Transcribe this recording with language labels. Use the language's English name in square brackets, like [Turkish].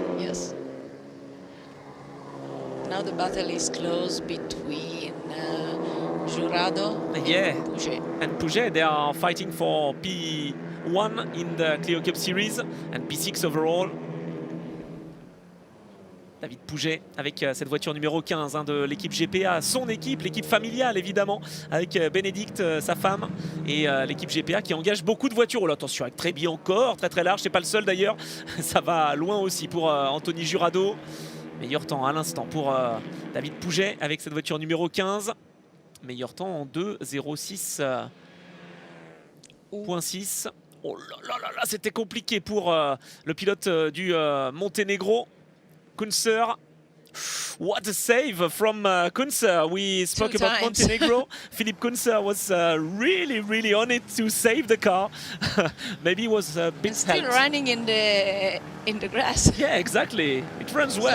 [English] Yes. Now the battle is close between Jurado and Puget. And Puget, they are fighting for P1 in the Clio Cup Series and P6 overall. [French] David Puget avec cette voiture numéro 15 hein, de l'équipe GPA, son équipe, l'équipe familiale évidemment, avec Bénédicte, sa femme, et l'équipe GPA qui engage beaucoup de voitures. Oh là, attention, avec Trébi encore, très large, c'est pas le seul d'ailleurs, ça va loin aussi pour Anthony Jurado. Meilleur temps à l'instant pour David Puget avec cette voiture numéro 15. Meilleur temps en 2:06.6. Oh là là, c'était compliqué pour le pilote du Monténégro. [English] Kunzer, what a save from Kunzer. We spoke about Montenegro. Philippe Kunzer was really on it to save the car. Maybe it was a bit still helped. running in the grass. Yeah, exactly. It runs well.